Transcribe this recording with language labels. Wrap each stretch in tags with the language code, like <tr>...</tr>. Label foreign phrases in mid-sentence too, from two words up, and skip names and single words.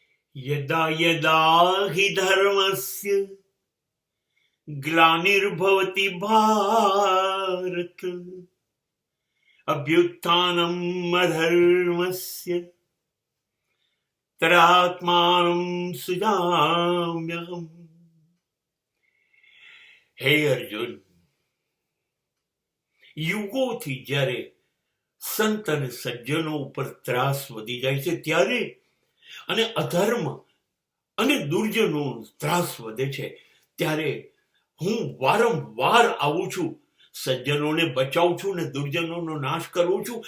<sa>यदा यदा हि धर्मस्य ग्लानिर्भवति भारत अभ्युत्थानम् अधर्मस्य तदात्मानं सृजाम्यहम्.</sa> <gu>હે અર્જુન, યુગોથી જ્યારે સંત અને સજ્જનો ઉપર ત્રાસ વધી જાય છે ત્યારે અને અધર્મ અને દુર્જનો ત્રાસ વધે છે ત્યારે હું વારંવાર આવું છું, સજ્જનોને બચાવું છું ને દુર્જનોનો નાશ કરું છું.</gu>